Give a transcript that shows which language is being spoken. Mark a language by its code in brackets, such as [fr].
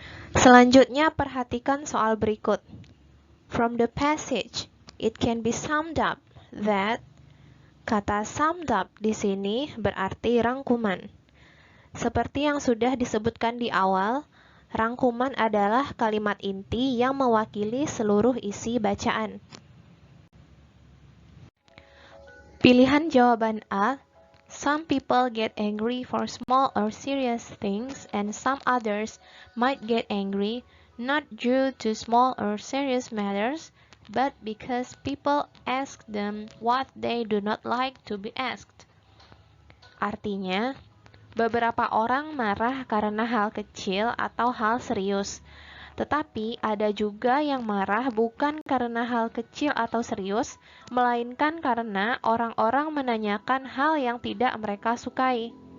[id] Selanjutnya, perhatikan soal berikut. [en] From the passage, it can be summed up that [id] kata summed up di sini berarti rangkuman. Seperti yang sudah disebutkan di awal, rangkuman adalah kalimat inti yang mewakili seluruh isi bacaan. Pilihan jawaban A, [en] some people get angry for small or serious things and some others might get angry not due to small or serious matters, but because people ask them what they do not like to be asked. [id] Artinya, beberapa orang marah karena hal kecil atau hal serius, tetapi ada juga yang marah bukan karena hal kecil atau serius, melainkan karena orang-orang menanyakan hal yang tidak mereka sukai.